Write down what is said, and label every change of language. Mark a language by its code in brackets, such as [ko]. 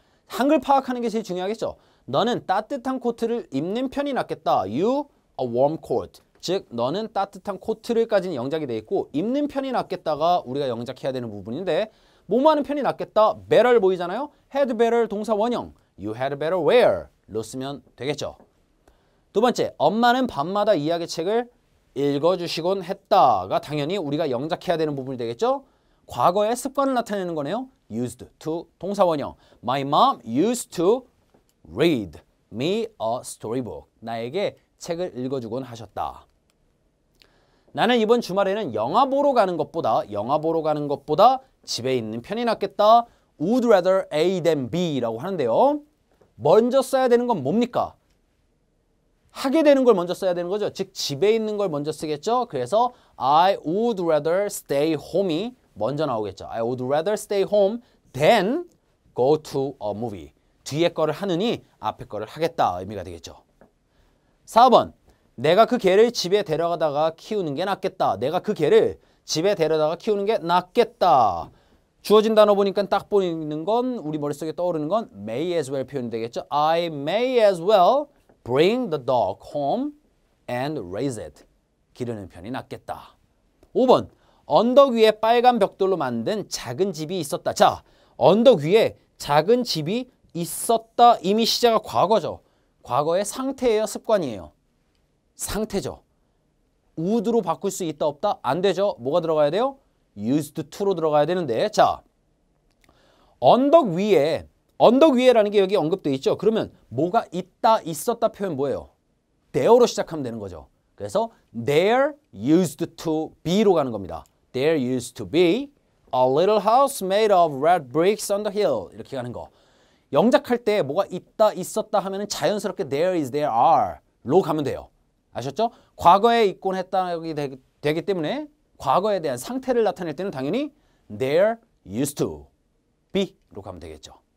[ko] 한글 파악하는 게 제일 중요하겠죠. 너는 따뜻한 코트를 입는 편이 낫겠다. [en] You a warm coat. [ko] 즉 너는 따뜻한 코트를까지는 영작이 돼 있고 입는 편이 낫겠다가 우리가 영작해야 되는 부분인데 뭐뭐 하는 편이 낫겠다. better 보이잖아요. had better 동사 원형. [en] You had better wear [ko] 로 쓰면 되겠죠. 두 번째, 엄마는 밤마다 이야기 책을 읽어주시곤 했다가 당연히 우리가 영작해야 되는 부분이 되겠죠. 과거의 습관을 나타내는 거네요. used to 동사 원형. [en] My mom used to read me a storybook. [ko] 나에게 책을 읽어주곤 하셨다. 나는 이번 주말에는 영화 보러 가는 것보다 집에 있는 편이 낫겠다. Would rather A than B라고 하는데요. 먼저 써야 되는 건 뭡니까? 하게 되는 걸 먼저 써야 되는 거죠. 즉 집에 있는 걸 먼저 쓰겠죠. 그래서 [en] I would rather stay home이 [ko] 먼저 나오겠죠. [en] I would rather stay home than go to a movie. [ko] 뒤에 거를 하느니 앞에 거를 하겠다 의미가 되겠죠. 4번. 내가 그 개를 집에 데려가다가 키우는 게 낫겠다. 내가 그 개를 집에 데려다가 키우는 게 낫겠다. 주어진 단어 보니까 딱 보이는 건 우리 머릿속에 떠오르는 건 may as well 표현이 되겠죠. [en] I may as well bring the dog home and raise it. [ko] 기르는 편이 낫겠다. 5번. 언덕 위에 빨간 벽돌로 만든 작은 집이 있었다. 자, 언덕 위에 작은 집이 있었다. 이미 시제가 과거죠. 과거의 상태예요. 습관이에요. 상태죠. would로 바꿀 수 있다 없다? 안 되죠. 뭐가 들어가야 돼요? used to로 들어가야 되는데 자 언덕 위에라는 게 여기 언급되어 있죠. 그러면 뭐가 있다 있었다 표현 뭐예요? there로 시작하면 되는 거죠. 그래서 there used to be로 가는 겁니다. [en] There used to be a little house made of red bricks on the hill. [ko] 이렇게 가는 거. 영작할 때 뭐가 있다 있었다 하면은 자연스럽게 [en] there is, there are [ko] 로 가면 돼요. 아셨죠? 과거에 있곤 했다기 되기 때문에 과거에 대한 상태를 나타낼 때는 당연히 there used to be로 가면 되겠죠.